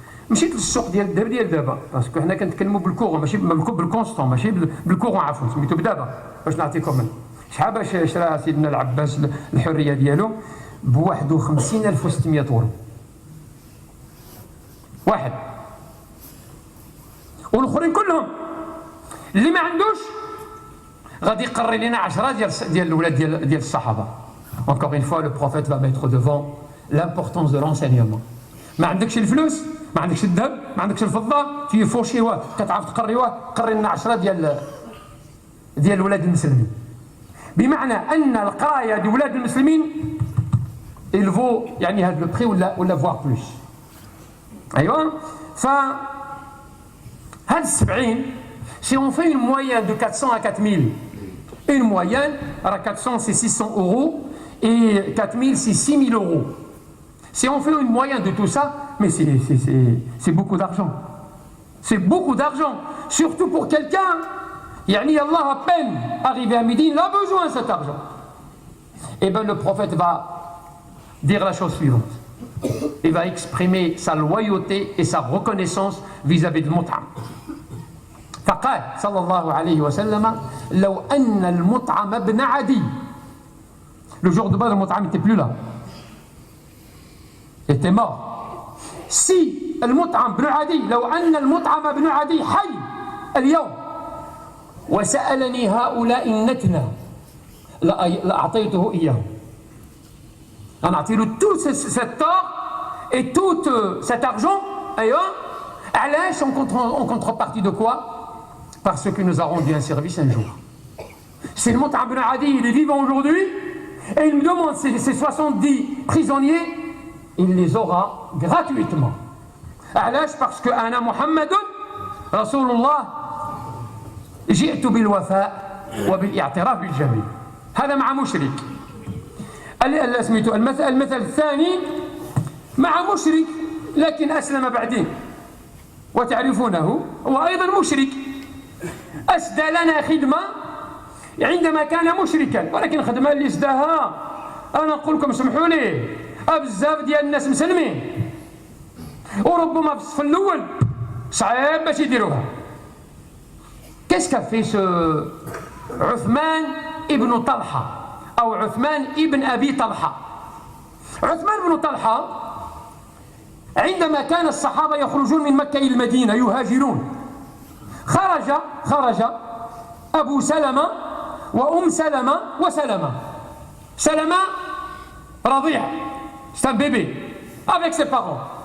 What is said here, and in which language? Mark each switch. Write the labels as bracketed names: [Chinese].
[Arabic] مشيت للسوق ديال الذهب ديال دابا باسكو حنا كنتكلموا بالكورون ماشي بالكونستون ماشي بالكورون عفوا سميتو بدابا باش نعطيكم شحال باش شرا سيدنا العباس الحريه ديالو ب 51600 يورو واحد. والاخرين كلهم اللي ما عندوش غادي يقري لنا 10 ديال الاولاد ديال الصحابه. [French] Encore une fois, le prophète va mettre devant l'importance de l'enseignement. [Arabic] ما عندكش الفلوس، ما عندكش الذهب، ما عندكش الفضه، تي فوشيوه كتعرف تقريوه، قري لنا 10 ديال ولاد المسلمين. بمعنى ان القرايه ديال ولاد المسلمين [French] il vaut [Arabic] يعني هذا [French] le prix [Arabic] ولا [French] voire plus. [Arabic] ايوا ف هاد [French] 70 si on fait une moyenne de 400 à 4000, une moyenne, alors 400 c'est 600 euros et 4000 c'est 6000 euros. Si on fait une moyenne de tout ça, mais c'est beaucoup d'argent. C'est beaucoup d'argent, surtout pour quelqu'un, yani Allah à peine arrivé à Médine, il a besoin de cet argent. Et bien le prophète va dire la chose suivante. Il va exprimer sa loyauté et sa reconnaissance vis-à-vis de Mut'am. [Arabic] فقال صلى الله عليه وسلم لو أن المطعم ابن عدي. [French] Le jour de Badr, Mut'am n'était plus là. Il était mort. [Arabic] Si المطعم بن عدي لو أن المطعم بن عدي حي اليوم وسألني هؤلاء النتنة لأعطيته إياه. [French] On a tiré tout cet or et tout cet argent ailleurs, en contrepartie de quoi? Parce qu'il nous a rendu un service un jour. C'est le Mut'am ibn Adi, il est vivant aujourd'hui et il me demande ses 70 prisonniers, il les aura gratuitement. Parce que [Arabic] Ana Muhammadun Rasulullah جئت بالوفاء وبالاعتراف بالجميل. هذا مع مشرك. المثل الثاني مع مشرك لكن أسلم بعدين وتعرفونه هو أيضا مشرك. أسدى لنا خدمة عندما كان مشركا، ولكن الخدمة اللي سداها أنا نقول لكم سمحوا لي بزاف ديال الناس مسلمين، وربما في الصف الأول صعيب باش يديروها. كيس كافي سو عثمان ابن طلحة أو عثمان ابن أبي طلحة. عثمان بن طلحة عندما كان الصحابة يخرجون من مكة إلى المدينة يهاجرون، خرج أبو سلمة وأم سلمة وسلمة. سلمة رضيع، [French] c'est un bébé, avec ses parents.